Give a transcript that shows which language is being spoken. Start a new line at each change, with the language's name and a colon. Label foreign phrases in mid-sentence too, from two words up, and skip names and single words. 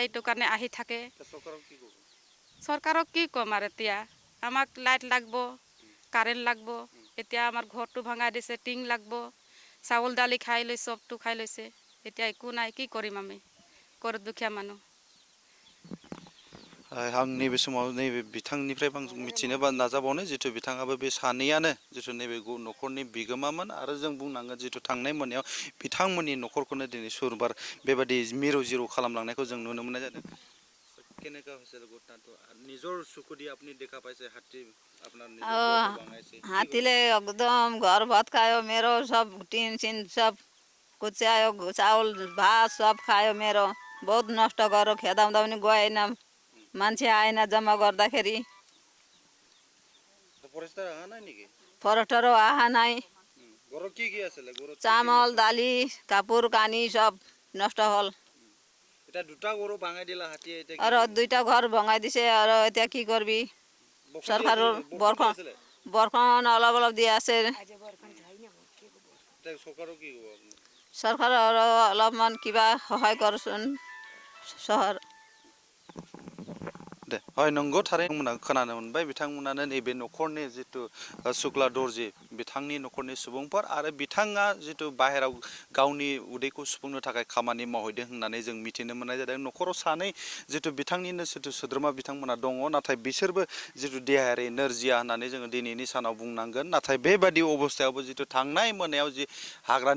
Assamese: এইটো কাৰণে আহি থাকে। চৰকাৰক কি ক'ম আৰু এতিয়া, আমাক লাইট লাগব, কাৰেণ্ট লাগব। এতিয়া আমাৰ ঘৰটো ভঙাই দিছে, টিং লাগব। চাউল দালি খাই লৈ চবটো খাই লৈছে। এতিয়া একো নাই, কি কৰিম আমি, ঘৰত দুখীয়া মানুহ।
Bodo: आं नैबे समाव नैबे बिथांनिफ्राय आं मिथिनो नाजाबावनो, जिथु बिथाङाबो बे सानैयानो जिथु नैबे न'खरनि बिगोमामोन। आरो जों बुंनांगोन जिथु थांनाय मोनायाव बिथांमोननि न'खरखौनो दिनै सुरबार बेबायदि मिरौ जिरौ खालामलांनायखौ जों नुनो मोननाय जादों।
Assamese: কেনেকা হৈছিল ঘটনাটো? নিজৰ চকু দি আপুনি দেখা পাইছে হাতী আপোনাৰ
Nepali: हाथीले एकदम घर भत्कायो मेरो। सब टिन सिन सब कुच्यायो, चाउल भात सब खायो मेरो। बहुत नष्ट गऱ्यो, खेदाउँदा पनि गएन, मान्छे आएन जम्मा गर्दाखेरि।
Assamese: ফৰেষ্টাৰ অহা নাই। ঘৰত কি কি আছিলে ঘৰত চাউল দালি কাপোৰ কানি সব নষ্ট হ'ল এটা দুটা গৰু ভাঙাই দিলা হাতীয়ে এতিয়া আৰু দুইটা ঘৰ ভঙাই দিছে আৰু এতিয়া কি কৰবি চৰকাৰৰ বৰখন অলপ অলপ দি আছে চৰকাৰক কি ক'ব আপুনি চৰকাৰৰ অলপমান কিবা সহায় কৰচোন চহৰ
Bodo: दे हय नंगौ थारैनो खोनानो मोनबाय बिथांमोनानो नैबे न'खरनि जितु शुक्ला दर्जी बिथांनि न'खरनि सुबुंफोर आरो बिथाङा जितु बाहेराव गावनि उदैखौ सुफुंनो थाखाय खामानि मावहैदों होननानै जों मिथिनो मोननाय जादों न'खराव सानै जितु बिथांनिनो जितु सोद्रोमा बिथांमोना दङ नाथाय बिसोरबो जितु देहायारि नोरजिया होननानै जोङो दिनैनि सानाव बुंनांगोन नाथाय बेबादि अबस्थायावबो जितु थांनाय मोनायाव जि हाग्रानि